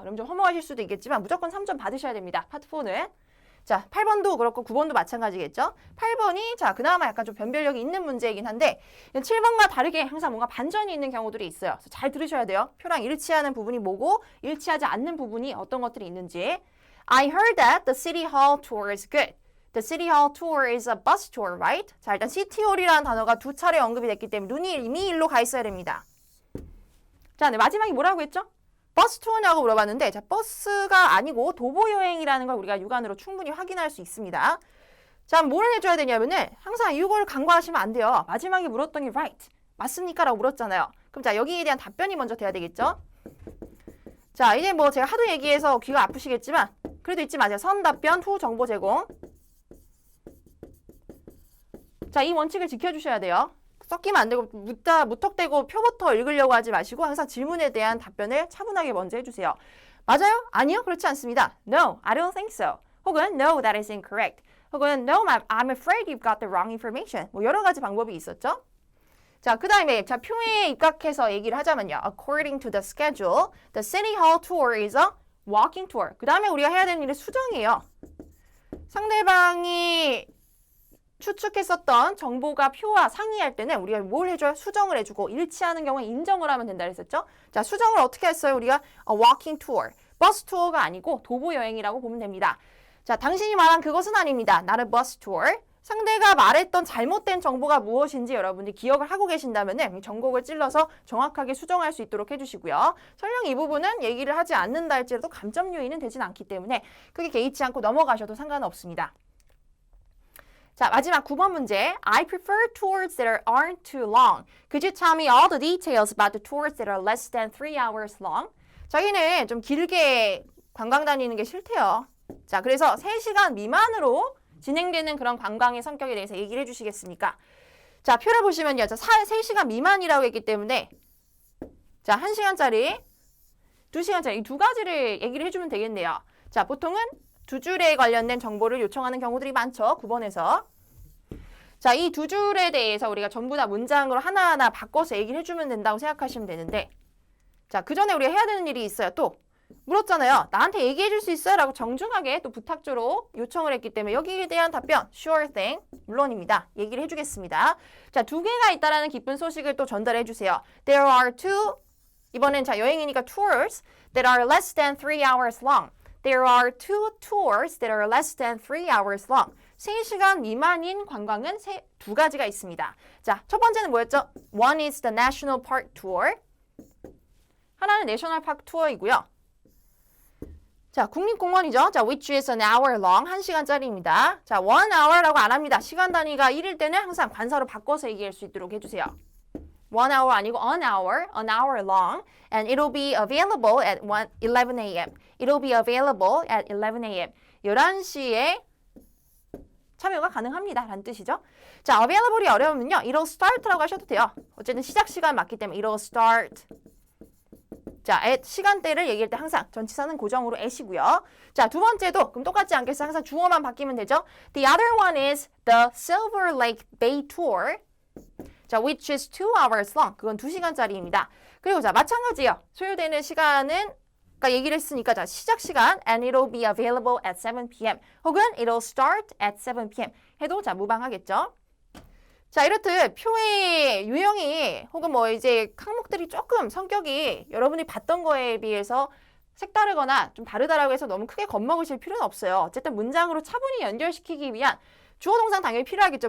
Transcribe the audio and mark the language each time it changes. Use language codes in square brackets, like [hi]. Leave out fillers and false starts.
[ko] 그럼 좀 허무하실 수도 있겠지만 무조건 3점 받으셔야 됩니다. 파트 4는. 자, 8번도 그렇고 9번도 마찬가지겠죠. 8번이 자, 그나마 약간 좀 변별력이 있는 문제이긴 한데 7번과 다르게 항상 뭔가 반전이 있는 경우들이 있어요. 그래서 잘 들으셔야 돼요. 표랑 일치하는 부분이 뭐고 일치하지 않는 부분이 어떤 것들이 있는지. [en] I heard that the city hall tour is good. The city hall tour is a bus tour, right? [ko] 자, 일단 city hall이라는 단어가 두 차례 언급이 됐기 때문에 눈이 이미 일로 가 있어야 됩니다. 자, 네, 마지막에 뭐라고 했죠? 버스 투어냐고 물어봤는데 자, 버스가 아니고 도보 여행이라는 걸 우리가 육안으로 충분히 확인할 수 있습니다. 자, 뭘 해줘야 되냐면은 항상 이걸 간과하시면 안 돼요. 마지막에 물었던 게 right. 맞습니까? 라고 물었잖아요. 그럼 자, 여기에 대한 답변이 먼저 돼야 되겠죠? 자, 이제 뭐 제가 하도 얘기해서 귀가 아프시겠지만 그래도 잊지 마세요. 선 답변, 후 정보 제공. 자, 이 원칙을 지켜주셔야 돼요. 섞이면 안 되고 무턱대고 표부터 읽으려고 하지 마시고 항상 질문에 대한 답변을 차분하게 먼저 해주세요. 맞아요? 아니요? 그렇지 않습니다. [en] No, I don't think so. [ko] 혹은 [en] No, that is incorrect. 혹은 No, I'm afraid you've got the wrong information. [ko] 뭐 여러 가지 방법이 있었죠. 자, 그 다음에 자, 표에 입각해서 얘기를 하자면요. [en] According to the schedule, the city hall tour is a walking tour. [ko] 그 다음에 우리가 해야 되는 일은 수정이에요. 상대방이 추측했었던 정보가 표와 상이할 때는 우리가 뭘 해줘요? 수정을 해주고 일치하는 경우에 인정을 하면 된다 그랬었죠? 자, 수정을 어떻게 했어요? 우리가 [en] a walking tour, [ko] 버스 투어가 아니고 도보 여행이라고 보면 됩니다. 자, 당신이 말한 그것은 아닙니다. [en] Not a bus tour. [ko] 상대가 말했던 잘못된 정보가 무엇인지 여러분들이 기억을 하고 계신다면 전곡을 찔러서 정확하게 수정할 수 있도록 해주시고요. 설령 이 부분은 얘기를 하지 않는다 할지라도 감점 요인은 되진 않기 때문에 크게 개의치 않고 넘어가셔도 상관은 없습니다. 자, 마지막 9번 문제. [en] I prefer tours that aren't too long. Could you tell me all the details about the tours that are less than 3 hours long? [ko] 자기는 좀 길게 관광 다니는 게 싫대요. 자, 그래서 3시간 미만으로 진행되는 그런 관광의 성격에 대해서 얘기를 해주시겠습니까? 자, 표를 보시면요. 자, 3시간 미만이라고 했기 때문에 자, 1시간짜리, 2시간짜리 이 두 가지를 얘기를 해주면 되겠네요. 자, 보통은 두 줄에 관련된 정보를 요청하는 경우들이 많죠. 9번에서. 자, 이 두 줄에 대해서 우리가 전부 다 문장으로 하나하나 바꿔서 얘기를 해주면 된다고 생각하시면 되는데 자, 그 전에 우리가 해야 되는 일이 있어요. 또 물었잖아요. 나한테 얘기해 줄 수 있어요? 라고 정중하게 또 부탁조로 요청을 했기 때문에 여기에 대한 답변 sure thing, 물론입니다. 얘기를 해주겠습니다. 자, 2개가 있다라는 기쁜 소식을 또 전달해 주세요. [en] There are two, [ko] 이번엔 자 여행이니까 [en] tours that are less than 3 hours long. There are two tours that are less than 3 hours long. [ko] 3시간 미만인 관광은 2가지가 있습니다. 자, 첫 번째는 뭐였죠? [en] One is the National Park Tour. [ko] 하나는 내셔널 파크 투어이고요. 자, 국립공원이죠. [en] 자, which is an hour long. [ko] 1시간짜리입니다. 자, 1 hour라고 안 합니다. 시간 단위가 1일 때는 항상 관사로 바꿔서 얘기할 수 있도록 해주세요. [en] 1 hour [ko] 아니고 [en] an hour long. And it'll be available at 11 a.m. It'll be available at 11 a.m. [ko] 11시에 참여가 가능합니다. 라는 뜻이죠. 자, available이 어려우면요. [en] It'll start라고 [ko] 하셔도 돼요. 어쨌든 시작 시간 맞기 때문에 [en] it'll start. [ko] 자, at 시간대를 얘기할 때 항상 전치사는 고정으로 at이고요. 자, 두 번째도 그럼 똑같지 않겠어요? 항상 주어만 바뀌면 되죠. [en] The other one is the Silver Lake Bay Tour. 자, which is 2 hours long. [ko] 그건 2시간짜리입니다. 그리고 자, 마찬가지예요. 소요되는 시간은 아까 얘기를 했으니까 자, 시작 시간 [en] and it'll be available at 7 p.m. [ko] 혹은 [en] it'll start at 7 p.m. [ko] 해도 자, 무방하겠죠. 자, 이렇듯 표의 유형이 혹은 뭐 이제 항목들이 조금 성격이 여러분이 봤던 거에 비해서 색다르거나 좀 다르다라고 해서 너무 크게 겁먹으실 필요는 없어요. 어쨌든 문장으로 차분히 연결시키기 위한 주어 동상 당연히 필요하겠죠.